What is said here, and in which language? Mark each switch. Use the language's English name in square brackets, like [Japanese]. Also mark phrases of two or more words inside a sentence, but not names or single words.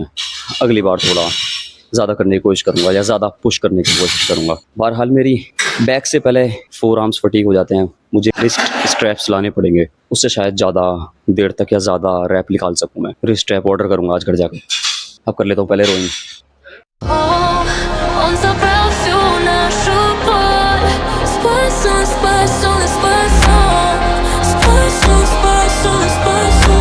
[Hindi] अगली बार थोड़ा ज़्यादा करने की कोशिश करूंगा या ज़्यादा पुश करने की कोशिश करूंगा। बहरहाल मेरी बैक से पहले 4 [English] arms fatigue [Hindi] हो जाते हैं, मुझे [English] wrist straps [Hindi] लाने पड़ेंगे, उससे शायद ज़्यादा देर तक या ज़्यादा रैप निकाल सकूँ मैं। [English] wrist strap order [Hindi] करूँगा आज घर जाके। अब कर लेता हूँ पहले रोइंग। [Russian] Он забрал всю нашу боль. Спас он, спас он, спас он. Спас он, спас он, спас он.